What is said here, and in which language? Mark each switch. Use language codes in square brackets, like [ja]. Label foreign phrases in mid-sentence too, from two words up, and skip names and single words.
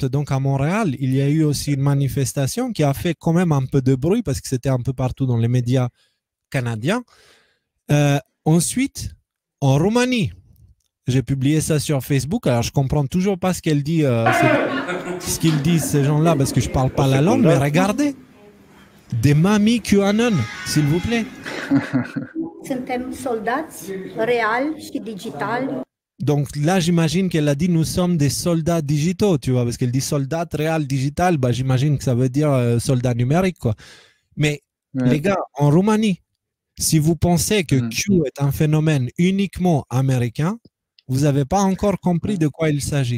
[fr] Donc, à Montréal, il y a eu aussi une manifestation qui a fait quand même un peu de bruit parce que c'était un peu partout dans les médias canadiens. Ensuite, en Roumanie, j'ai publié ça sur Facebook. Alors, je comprends toujours pas ce qu'elle dit, ce qu'ils disent ces gens-là, parce que je parle pas la langue. Mais regardez, des mamies QAnon, s'il vous plaît. [ro] Suntem soldați real și digital. [fr] Donc là, j'imagine qu'elle a dit nous sommes des soldats digitaux, tu vois, parce qu'elle dit soldat réel digital, bah, j'imagine que ça veut dire soldat numérique, quoi. Mais les gars, en Roumanie, si vous pensez que Q est un phénomène uniquement américain, vous n'avez pas encore compris de quoi il s'agit.